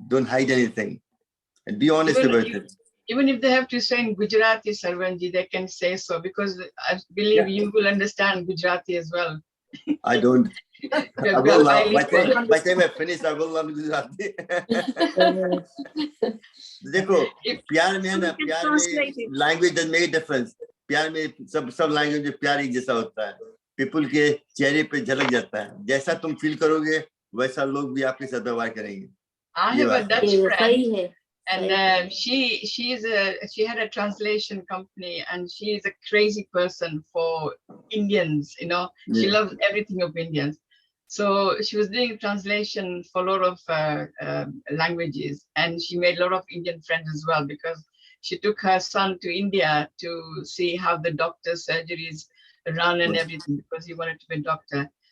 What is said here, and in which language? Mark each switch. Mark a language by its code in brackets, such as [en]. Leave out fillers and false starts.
[en] Don't hide anything and be honest about it. Even if they have to say in Gujarati, Sarvanji, they can say so, because I believe you will understand Gujarati as well. I don't. I will by the time I finish, I will learn Gujarati. [hi] देखो प्यार में है ना, प्यार में [en] language doesn't make a difference. [hi] प्यार में सब language में प्यार एक जैसा होता है. People के चेहरे पे झलक जाता है. जैसा तुम feel करोगे, वैसा लोग भी आपके साथ व्यवहार करेंगे. [en] I have a Dutch friend, and she had a translation company, and she is a crazy person for Indians. She loves everything of Indians. So she was doing translation for a lot of languages, and she made a lot of Indian friends as well, because she took her son to India to see how the doctor's surgeries run and everything, because he wanted to be a doctor.